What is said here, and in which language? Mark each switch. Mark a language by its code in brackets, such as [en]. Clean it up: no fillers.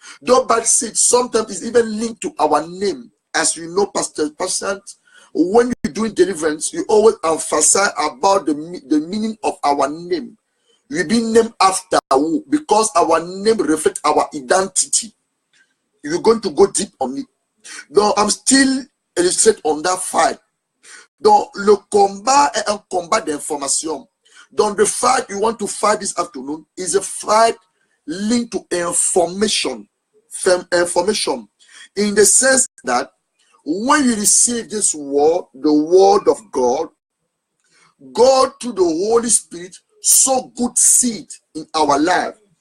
[en] Those bad seed sometimes is even linked to our name. As you know, Pastor, when you're doing deliverance, you always emphasize about the meaning of our name. We've been named after who? Because our name reflects our identity. You're going to go deep on it. Donc, I'm still illustrate on that fight. [fr] Donc, le combat est un combat d'information. [en] Donc, the fight you want to fight this afternoon is a fight linked to information. Information. In the sense that when you receive this word, the word of God, God through the Holy Spirit sow good seed in our life.